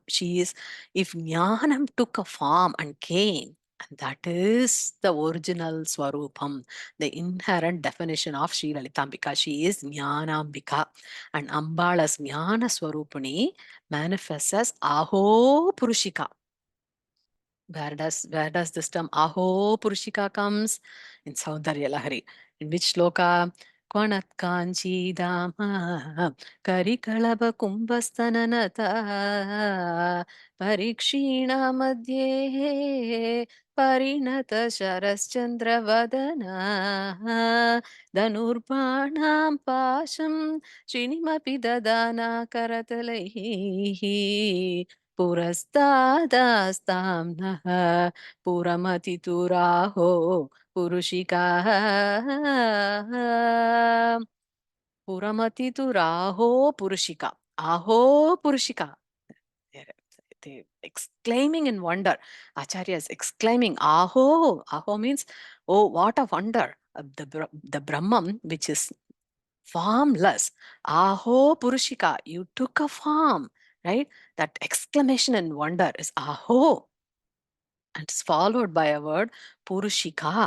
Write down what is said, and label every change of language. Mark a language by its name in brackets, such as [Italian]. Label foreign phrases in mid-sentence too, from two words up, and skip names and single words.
[English] She is, if Jnanam took a form and came, and that is the original Swarupam, the inherent definition of Sri Lalitambika. She is Jnanambika. And Ambala's Jnana Swarupini manifests as Aho Purushika. Where does this term Aho Purushika comes? In Soundarya Lahari. In which shloka? [Sanskrit] क्वणत् काञ्ची दाम करिकलभ कुम्भस्तननता परिक्षीण मध्ये परिणत शरच्चन्द्र वदना धनुर्बाणम् पाशम् सृणिमपि दधाना करतलैः पुरस्तादास्ताम् नः पुरमथि पुरुषिका पुरमथि पुरुषिका अहो पुरुषिका. [English] They exclaiming in wonder. Acharya is exclaiming, Aho. Aho means, oh, what a wonder. The Brahman, which is formless. Aho Purushika, you took a form, right? That exclamation in wonder is Aho, and it's followed by a word Purushika.